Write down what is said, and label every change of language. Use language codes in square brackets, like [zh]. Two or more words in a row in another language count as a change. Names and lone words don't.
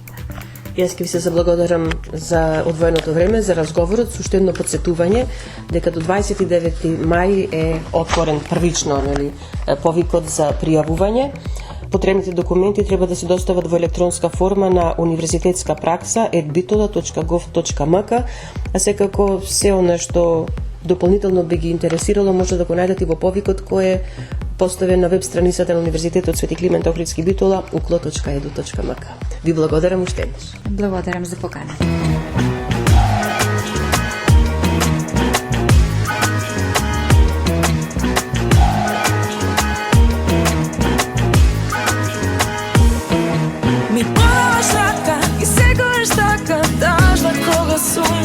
[mk] Јас ќе ви се заблагодарам за одвоеното време, за разговорот, со уште едно подсетување дека до 29 мај е отворен првично повикот за пријавување. Потребните документи треба да се достават во електронска форма на univerzitetska-praksa@bitola.gov.mk, а секако се она што дополнително би ги интересирало може да го најдете во повикот кој е поставен на веб страницата на Универзитетот Свети Климент Охридски Битола uklo.edu.mk. Ви благодарам уште еднаш. Благодарам за поканата. Ми подаваш рака и сегуеш така дажда кога сум.